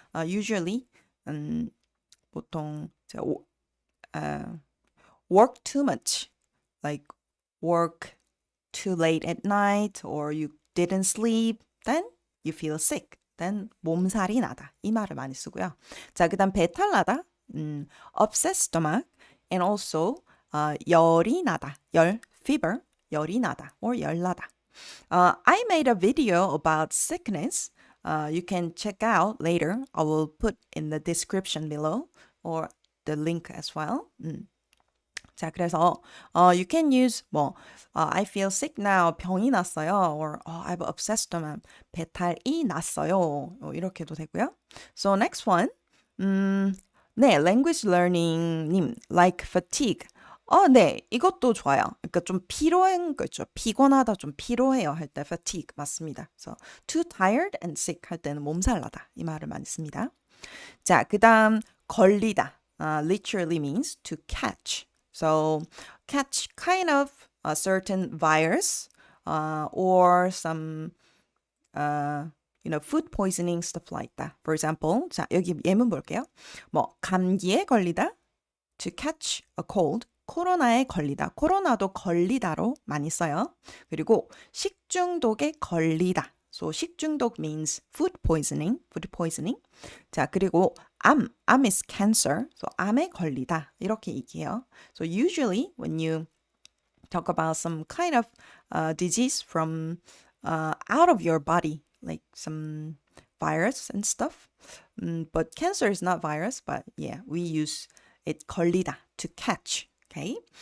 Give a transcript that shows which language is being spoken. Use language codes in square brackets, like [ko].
[en] Usually 보통 work too much, like work too late at night or you didn't sleep, then you feel sick. [ko] Then 몸살이 나다. 이 말을 많이 쓰고요. 자, 그다음 배탈 나다. [en] upset stomach and also 열이 나다. [ko] 열, fever, 열이 나다 or 열 나다. [en] I made a video about sickness. You can check out later. I will put in the description below or the link as well. 자, 그래서 you can use I feel sick now. [ko] 병이 났어요. [en] Or I have upset stomach. [ko] 배탈이 났어요. 이렇게도 되고요. [en] So next one. [ko] 네, language learning 님, like fatigue. 네, 이것도 좋아요. 그러니까 좀 피로한 거 있죠. 피곤하다, 좀 피로해요 할 때 fatigue 맞습니다. [en] So too tired and sick [ko] 할 때는 몸살 나다. 이 말을 많이 씁니다. 자, 그다음 걸리다. [en] Literally means to catch. So catch kind of a certain virus or some food poisoning, stuff like that. For example, [ko] 자, 여기 예문 볼게요. [en] 감기에 걸리다, to catch a cold. [ko] 코로나에 걸리다. 코로나도 걸리다로 많이 써요. 그리고 식중독에 걸리다. [en] So 식중독 means food poisoning. [ko] 자, 그리고 암 [en] is cancer. [ko] So 암에 걸리다. 이렇게 얘기해요. [en] So usually when you talk about some kind of disease from out of your body, like some virus and stuff. But cancer is not virus, but yeah, we use it 걸리다, to catch. Okay.